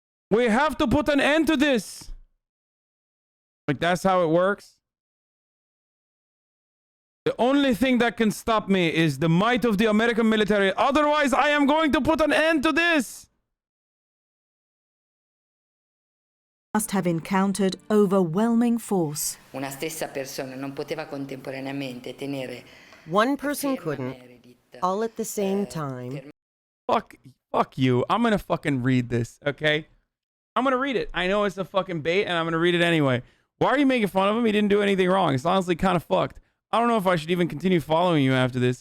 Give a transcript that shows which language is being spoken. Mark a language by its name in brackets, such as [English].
[English] We have to put an end to this. Like, that's how it works. The only thing that can stop me is the might of the American military. Otherwise, I am going to put an end to this. Must have encountered overwhelming force. [Italian] Una stessa persona non poteva contemporaneamente tenere. [English] One person couldn't, all at the same time. Fuck you. I'm gonna fucking read this, okay? I'm gonna read it. I know it's a fucking bait, and I'm gonna read it anyway. Why are you making fun of him? He didn't do anything wrong. It's honestly kind of fucked. I don't know if I should even continue following you after this.